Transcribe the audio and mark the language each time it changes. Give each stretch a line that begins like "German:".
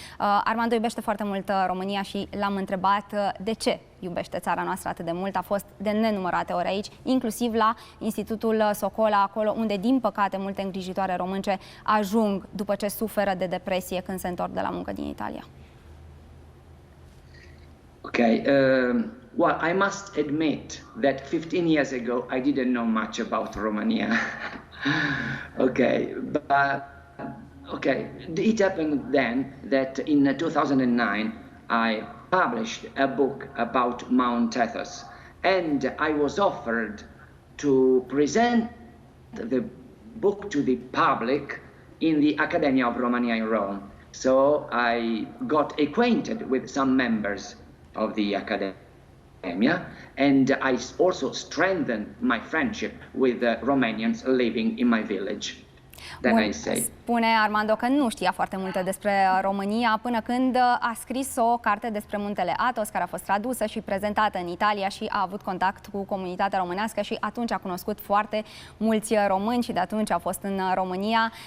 Romanian: Armando iubește foarte mult România și l-am întrebat de ce iubește țara noastră atât de mult. A fost de nenumărate ori aici, inclusiv la Institutul Socola, acolo unde, din păcate, multe îngrijitoare românce ajung după ce suferă de depresie când se întorc de la muncă din Italia.
English: Okay, well, I must admit that 15 years ago I didn't know much about Romania. Okay, but okay, it happened then that in 2009 I published a book about Mount Athos, and I was offered to present the book to the public in the Academia of Romania in Rome. So I got acquainted with some members of the Academia, and I also strengthened my friendship with the Romanians living in my village. Then I say.
Romanian: Spune Armando că nu știa foarte multe despre România până când a scris o carte despre Muntele Athos, care a fost tradusă și prezentată în Italia și a avut contact cu comunitatea românească și atunci a cunoscut foarte mulți români și de atunci a fost în România.